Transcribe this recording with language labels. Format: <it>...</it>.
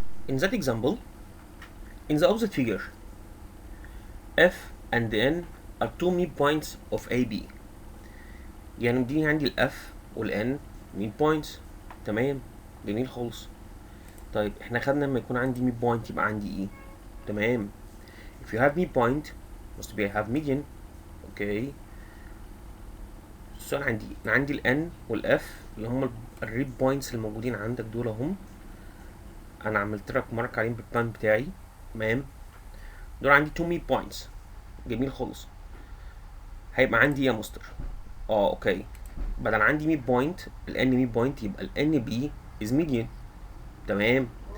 <en>In that example, in the opposite figure, F and N are two midpoints of AB.</en> <ar>يعني مديني عندي ال F وال N midpoints. تمام جميل خالص. طيب احنا خدنا لما يكون عندي midpoint يبقى عندي ايه؟ تمام.</ar> <en>If you have midpoint must be I have median.</en> <ar>اوكي. السؤال عندي انا عندي ال N وال F اللي هم الريد بوينتس الموجودين عندك دول اهم. انا عملت لك مارك عليهم بالبلان بتاعي. تمام. دول عندي 2 ميد بوينتس. جميل خالص. هيبقى عندي يا مستر اوكي بدل عندي ميد بوينت الان ميد بوينت يبقى الان بي از ميديان. تمام.</ar>